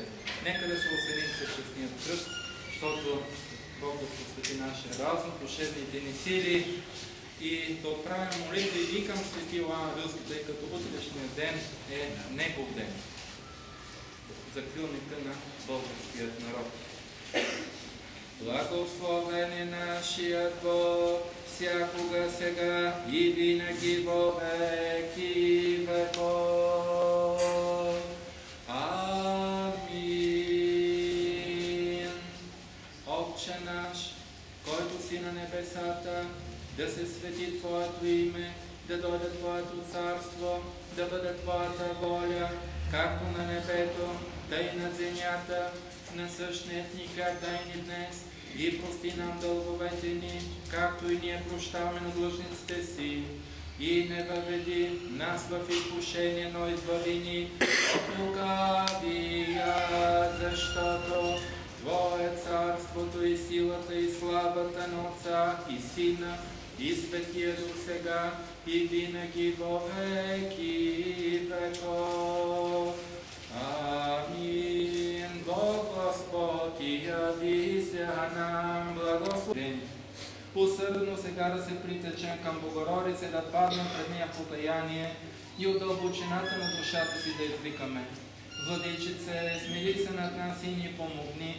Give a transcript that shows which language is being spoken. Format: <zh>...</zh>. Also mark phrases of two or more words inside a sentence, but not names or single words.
<bg>Нека да се осъдим с честният кръст, защото Бог да посвети нашия разум, душевните ни сили и да отправим молитви и към свети Йоан Рилски, тъй като утрешният ден е негов ден. Закрилника на българският народ. Благословен е нашият Бог, всякога сега и винаги</bg> <cu>во веки веков.</cu> <bg>Амин. Отче наш, който си на небесата, да се свети Твоето име, да дойде Твоето царство, да бъде Твоята воля, както на небето, тъй на земята. Насъщният ни хляб дай ни днес и прости нам дълговете ни, както и ние прощаваме на длъжниците си. И не въведи нас в изкушение, но избави ни от лукавия, защото Твое е царството и силата и славата на Отца и Сина и Светия Дух сега и винаги</bg> <cu>во веки веков.</cu> <bg>Амин.</bg> <cu>Бог Господ и яви се нам благословени.</cu> <bg>Усърдно сега да се притечем към Богородица, да паднем пред нея в покаяние и от дълбочината на душата си да извикаме: Владичице, смили се над нас и ни помогни.</bg>